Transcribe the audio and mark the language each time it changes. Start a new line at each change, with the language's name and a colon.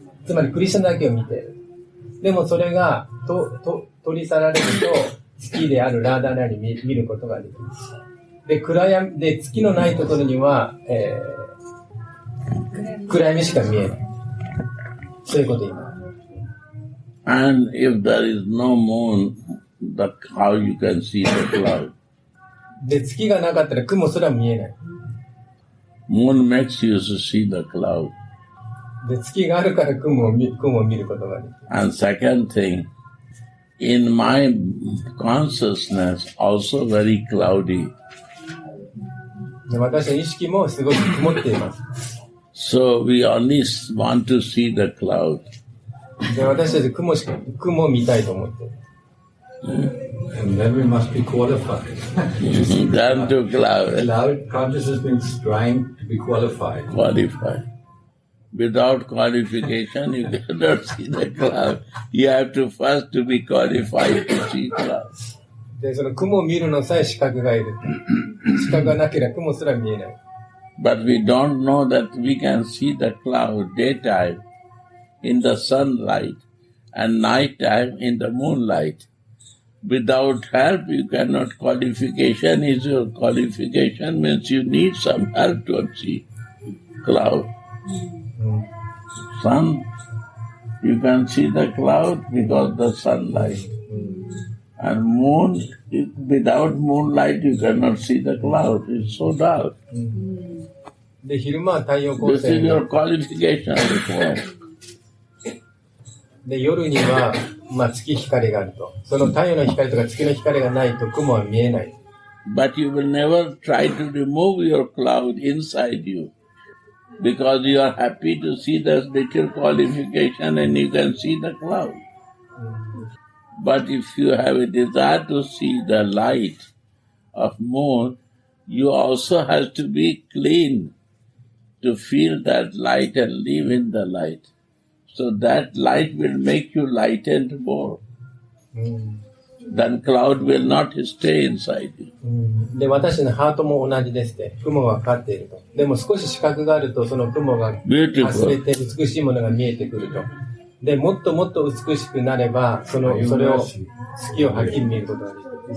Japanese: つまりクリシュナだけを見ている。でもそれが、取り去られると、月であるラーダラーニ見ることができる。で、暗闇、で、月のないところには、暗闇しか見えない。そういうこと言います。
English: And if there is no moon, how you can see the cloud?
Japanese: で、月がなかったら雲すら見えない。
English: Moon makes you to see the cloud.
Japanese: で、月があるから雲を見ることができる。
English: And second thing, in my consciousness, also very cloudy.
Japanese: で、私の意識もすごく曇っています。
English: So we only want to see the cloud.
Japanese: で、私たち雲を見たいと思っている。
English: And then we must be qualified. Down to cloud. Cloud consciousness means trying to be qualified. Qualified. Without qualification, you cannot see the cloud. You have to first to be qualified to see cloud.
Japanese: で、その雲を見るのさえ資格がいる。資格がなければ雲すら見えない。
English: But we don't know that we can see the cloud daytime in the sunlight and nighttime in the moonlight. Without help, you cannot. Qualification is your qualification means you need some help to see cloud. Sun, you can see the cloud because the sunlight. And moon, without moonlight, you cannot see the cloud. It's so dark.
Japanese: で、昼間は太陽光
English: This is
Japanese: 線
English: your qualification required.
Japanese: で、夜には、月光があると。その太陽の光とか月の光がないと雲は見えない。
English: But you will never try to remove your cloud inside you because you are happy to see the little qualification and you can see the cloud. But if you have a desire to see the light of moon, you also have to be clean to feel that light and live in the light. So that light will make you lightened more. Then cloud will not stay inside you.
Japanese: で、私のハートも同じですって。雲がかかっていると。でも少し視覚があると、その雲が外れて美しいものが見えてくると。で、もっともっと美しくなれば、それを、好きをはっきり見ることができる。